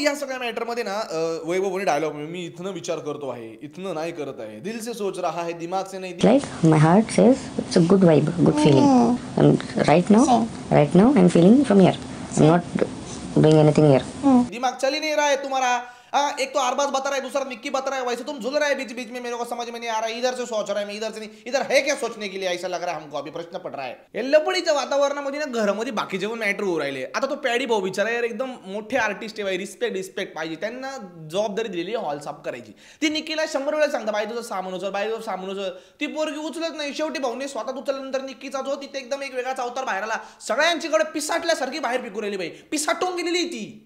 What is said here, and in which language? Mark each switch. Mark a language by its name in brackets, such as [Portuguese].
[Marathi] मग या सगळ्या मॅटरमध्ये ना वैभवने डायलॉग मी इथनं विचार करतो आहे, इथनं नाही करत आहे, [Hindi] दिल से सोच रहा है, दिमाग से नहीं. [English] Like my heart says it's a good vibe, good feeling. And right now I'm feeling from here. I'm not doing anything here. [Hindi] दिमाग चल ही नहीं रहा है तुम्हारा. एक तो अरबाज बता रहा है, दूसरा निक्की बता रहा है, वैसे तुम झूल रहे हैं बीच बीच में, मेरे को समझ में नहीं आ रहा है, इधर से सोच रहा है मैं, इधर से नहीं, इधर है क्या सोचने के लिए, ऐसा लग रहा है हमको, अभी प्रश्न पड रहा है. [Marathi] या लपडीच्या वातावरणामध्ये ना घरामध्ये बाकीचे पण मॅटर होऊ राहिले. आता तो पॅडी भाऊ बिचारा यार एकदम मोठे आर्टिस्ट आहे, रिस्पेक्ट पाहिजे, त्यांना जबाबदारी दिलेली हॉल साफ करायची. ती निक्कीला 100 वेळा सांगता बाई तुझं सामान उचल, बाई तुझं सामान उचल, ती पोरगी उचलत नाही. शेवटी भाऊने स्वतः उचलल्यानंतर निक्कीचा जो तिथे एकदम एक वेगळाच अवतार बाहेर आला, सगळ्यांच्याकडे पिसाटल्यासारखी बाहेर पिकू राहिली बाई, पिसाटून गेलेली ती.